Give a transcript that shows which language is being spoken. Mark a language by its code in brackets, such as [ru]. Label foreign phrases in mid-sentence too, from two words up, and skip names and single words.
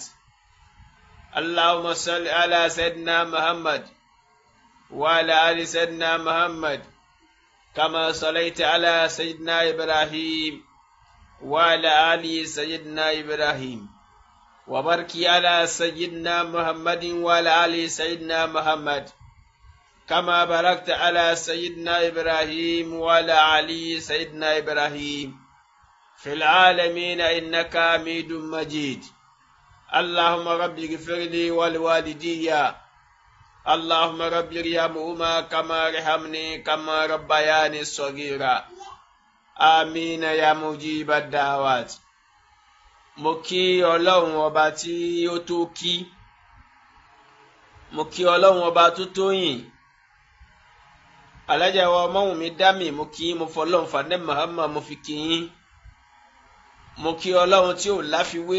[ar] اللهم صل على سيدنا محمد وعلى آل سيدنا محمد كما صليت على سيدنا إبراهيم وعلى آل سيدنا إبراهيم وبارك على سيدنا محمد وعلى آل سيدنا محمد كما باركت على سيدنا إبراهيم وعلى آل سيدنا إبراهيم في العالمين إنك حميد مجيد. اللهم رب اغفر لي ولوالدي. اللهم رب ارحمهما كما رحمني كما ربياني صغيرا. آمين يا مجيب الدعوات. [yo] Mo kí Ọlọ́run ọba tí ó tó kí. Mo kí Ọlọ́run ọba tó tó yìn. Alájà wa Ọmọ́wùnmí Dámì mo kí mo fọlọ́run fàdé Muhammad mo fi kí yín. Mo kí Ọlọ́run tí ò láfiwé.